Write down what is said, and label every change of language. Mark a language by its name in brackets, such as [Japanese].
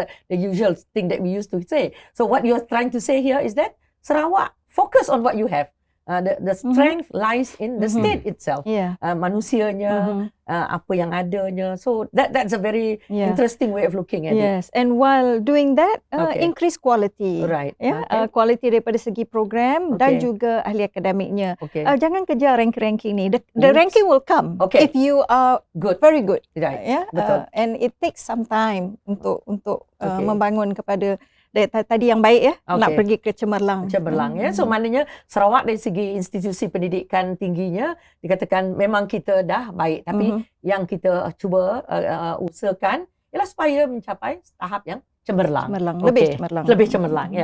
[English] The usual thing that we used to say. So what you're trying to say here is that Sarawak focus on what you have. The strength lies in the state itself. [Malay] Manusianya, apa yang adanya. [English] So that's a very interesting way of looking at it. Yes, and while doing that, increase quality. Right. [Malay] Quality daripada segi program dan juga ahli akademiknya. Jangan kejar ranking ni. [English] The ranking will come if you are very good. Right. Betul. And it takes some time [Malay] untuk membangun kepada tadi yang baik nak pergi ke cemerlang. So maknanya Sarawak dari segi institusi pendidikan tingginya dikatakan memang kita dah baik, tapi yang kita cuba usahakan ialah supaya mencapai tahap yang cemerlang. Lebih cemerlang.